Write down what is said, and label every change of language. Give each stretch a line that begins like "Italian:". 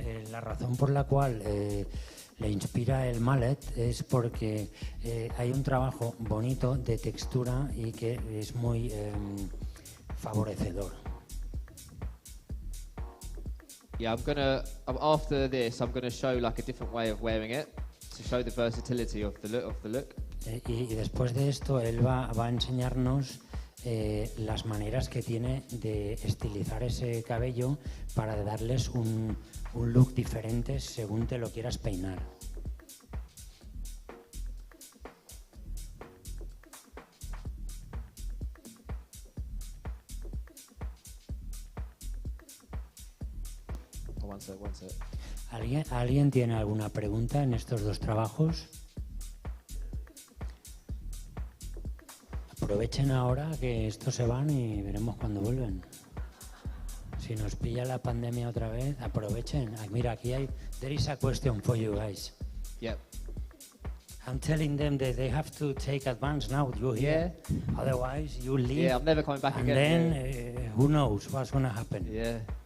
Spanish: La razón por la cual le inspira el mallet es porque hay un trabajo bonito de textura y que es muy favorecedor.
English: Yeah, after this, I'm gonna show like a different way of wearing it to show the versatility of the look.
Spanish: Y después de esto, él va a enseñarnos las maneras que tiene de estilizar ese cabello para darles un look diferente según te lo quieras peinar.
English: One sec.
Spanish: ¿Alguien tiene alguna pregunta en estos dos trabajos? Aprovechen ahora que estos se van y veremos cuándo vuelven. Si nos pilla la pandemia otra vez, aprovechen. Mira, aquí hay...
English: There is a question for you guys. Yep. I'm telling them that they have to take advance now. You hear? Yeah. Otherwise, you leave. Yeah, I'm never coming back and again. And then, who knows what's going to happen? Yeah.